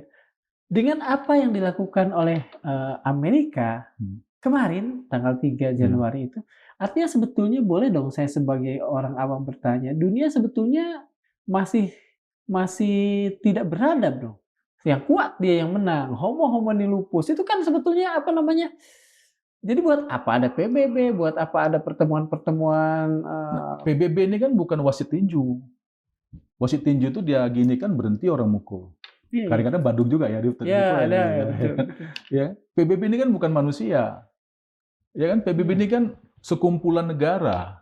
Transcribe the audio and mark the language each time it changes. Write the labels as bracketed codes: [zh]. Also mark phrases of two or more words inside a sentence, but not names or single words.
[id] Dengan apa yang dilakukan oleh Amerika kemarin tanggal 3 Januari itu, artinya sebetulnya boleh dong saya sebagai orang awam bertanya, dunia sebetulnya masih tidak beradab dong. Yang kuat dia yang menang, [la] homo homini lupus [id] itu kan sebetulnya apa namanya? Jadi buat apa ada PBB, buat apa ada pertemuan-pertemuan? PBB ini kan bukan wasit tinju. Wasit tinju itu dia gini kan berhenti orang mukul. Kadang-kadang badung juga ya. Ada. Ya, PBB ini kan bukan manusia. Ya kan, PBB ini kan sekumpulan negara.